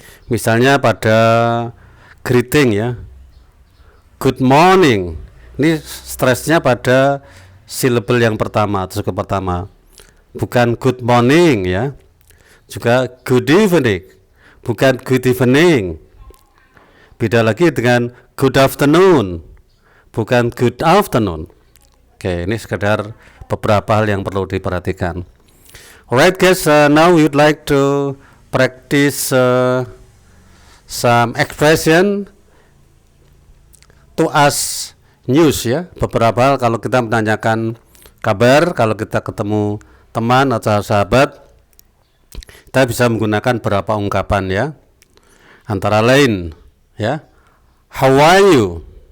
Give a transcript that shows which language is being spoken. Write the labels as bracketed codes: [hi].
[id] Misalnya pada greeting, ya, [en] good morning, [id] ini stresnya pada syllable yang pertama atau suku pertama, bukan good morning, ya. Juga [en] good evening, [id] bukan good evening. Beda lagi dengan [en] good afternoon, [id] bukan good afternoon. Oke, ini sekedar beberapa hal yang perlu diperhatikan. [en] Alright guys, now we would like to practice some expression to ask news, ya. [id] Beberapa hal kalau kita menanyakan kabar, kalau kita ketemu teman atau sahabat, kita bisa menggunakan beberapa ungkapan, ya. Antara lain, ya, [en] how are you?